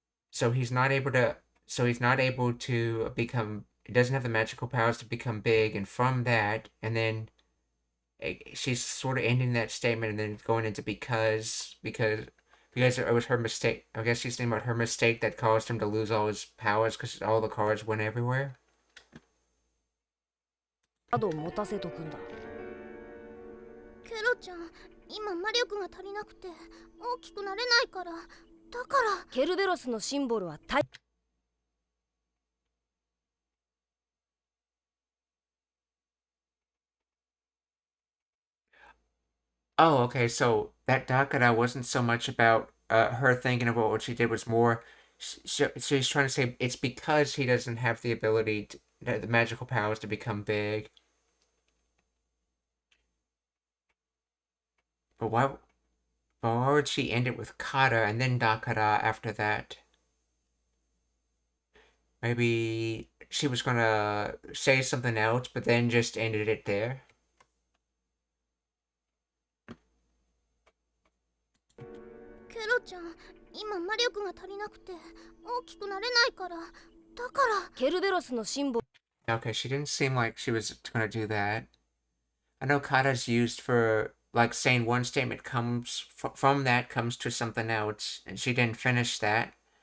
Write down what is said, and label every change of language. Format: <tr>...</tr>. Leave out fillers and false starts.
<en>So he's not able to become, he doesn't have the magical powers to become big, and from that, and then she's sort of ending that statement and then going into because it was her mistake. I guess she's thinking about her mistake that caused him to lose all his powers because all the cards went everywhere.</en> <ja>カードを持たせとくんだ。ケロちゃん、今魔力が足りなくて大きくなれないから。だからケルベロスのシンボルはタイ。</ja> <en>Oh, okay. So that Dakara wasn't so much about her thinking about what she did. Was more she's trying to say it's because he doesn't have the ability to, the magical powers to become big. But why would she end it with Kata and then Dakara after that? Maybe she was gonna say something else, but then just ended it there.</en> <ja>ケロちゃん、今魔力が足りなくて大きくなれないから。だから。ケルベロスのシンボル。</ja> <en>Okay, she didn't seem like she was gonna do that. I know kata's used for like saying one statement comes from that comes to something else, and she didn't finish that.</en>